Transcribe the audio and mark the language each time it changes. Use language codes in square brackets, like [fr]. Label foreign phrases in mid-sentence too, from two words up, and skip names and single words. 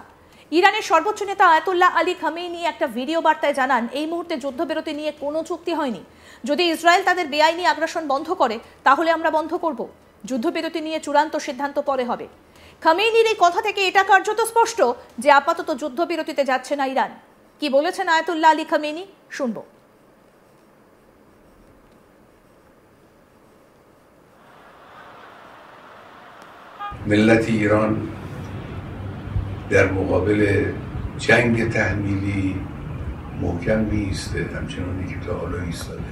[bn] ইরানের সর্বোচ্চ নেতা আয়াতুল্লাহ আলী খামেনি একটা ভিডিও বার্তায় জানান, এই মুহূর্তে যুদ্ধবিরতি নিয়ে কোনো চুক্তি হয়নি। যদি ইসরায়েল তাদের বেআইনি আগ্রাসন বন্ধ করে তাহলে আমরা বন্ধ করব। যুদ্ধবিরতি নিয়ে চূড়ান্ত সিদ্ধান্ত পরে হবে। খামেনির এই কথা থেকে এটা কার্যত স্পষ্ট যে আপাতত যুদ্ধবিরতিতে যাচ্ছে না ইরান। কি বলেছেন আয়াতুল্লাহ আলী খামেনি, শুনবো। [fa] ملت ایران در مقابل جنگ تحمیلی محکم می‌ایسته، همچنانی که تا حالا ایستاده.